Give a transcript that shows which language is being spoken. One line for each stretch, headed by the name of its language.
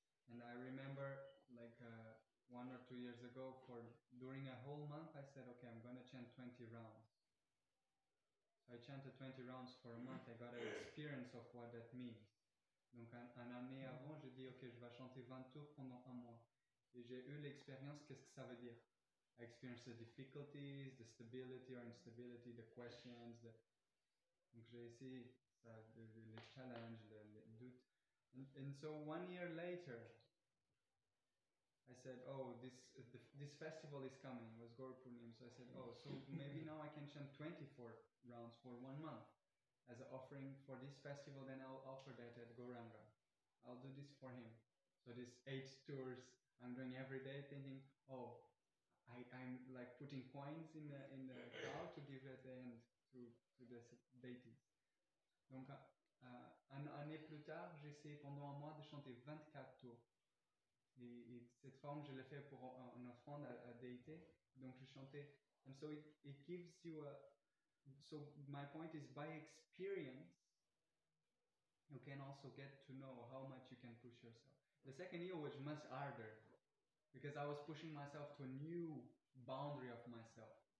English: And I remember like 1 or 2 years ago, during a whole month, I said, okay, I'm going to chant 20 rounds. So I chanted 20 rounds for a month. I got an experience of what that means.
French: Donc un année avant, j'ai dit, ok, je vais chanter 20 tours pendant un mois. Et j'ai eu l'expérience, qu'est-ce que ça veut dire?
English: I experienced the difficulties, the stability or instability, the questions.
French: Donc j'ai essayé ça, les challenges, les doutes.
English: And so 1 year later, I said, oh, this festival is coming. It was Gaur Purnima. So I said, oh, so maybe now I can chant 24 rounds for 1 month. As an offering for this festival, then I'll offer that at Gauranga. I'll do this for him. So this 8 tours I'm doing every day, thinking, oh, I'm like putting coins in the cow to give at the end to the deities.
French: Donc, une année plus tard, j'ai essayé pendant un mois de chanter 24 tours. Et cette forme, je l'ai fait pour une offrande à déité. Donc, je chantais.
English: And so it gives you a... So my point is, by experience, you can also get to know how much you can push yourself. The second year was much harder because I was pushing myself to a new boundary of myself.